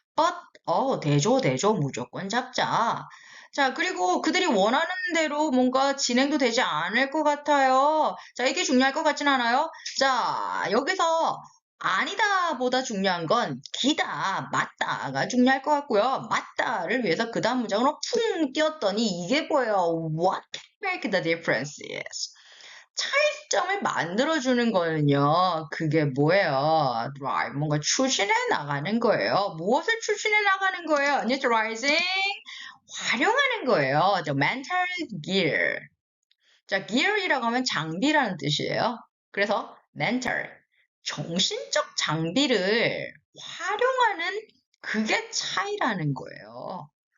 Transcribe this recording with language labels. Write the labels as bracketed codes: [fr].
[ko] but, 대조, 무조건 잡자. 자, 그리고 그들이 원하는 대로 뭔가 진행도 되지 않을 것 같아요. 자, 이게 중요할 것 같진 않아요? 자, 여기서 아니다 보다 중요한 건 기다, 맞다가 중요할 것 같고요. 맞다를 위해서 그 다음 문장으로 쿵 띄었더니 이게 뭐예요? [en] What can make the difference is? [ko] 차이점을 만들어주는 거는요. 그게 뭐예요? Drive, 뭔가 추진해 나가는 거예요. 무엇을 추진해 나가는 거예요? Utilizing, 활용하는 거예요. [en] The mental gear. [ko] 자, gear이라고 하면 장비라는 뜻이에요. 그래서 mental, 정신적 장비를 활용하는 그게 차이라는 거예요.